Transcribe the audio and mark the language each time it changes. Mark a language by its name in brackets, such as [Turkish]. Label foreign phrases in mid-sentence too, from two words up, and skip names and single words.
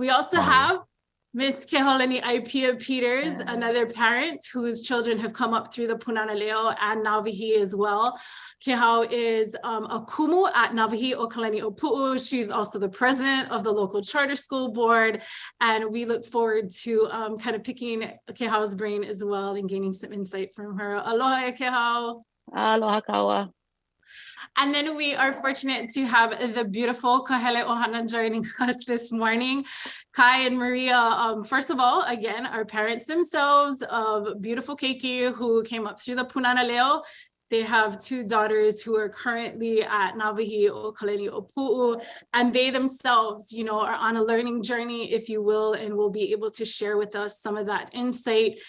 [English] We also have Miss Keholani Aipia Peters, another parent whose children have come up through the Punana Leo and Nawahi as well. Kehau is a kumu at Nawahi Okalani Opu'u. She's also the president of the local charter school board. And we look forward to kind of picking Kehau's brain as well and gaining some insight from her. Aloha, Kehau. [Hawaiian] Aloha kaua. [English] And then we are fortunate to have the beautiful Kahele Ohana joining us this morning. Kai and Maria, first of all, again, are parents themselves of beautiful keiki who came up through the Punana Leo. They have two daughters who are currently at Nawahi o Kalani Opu'u, and they themselves, are on a learning journey, if you will, and will be able to share with us some of that insight.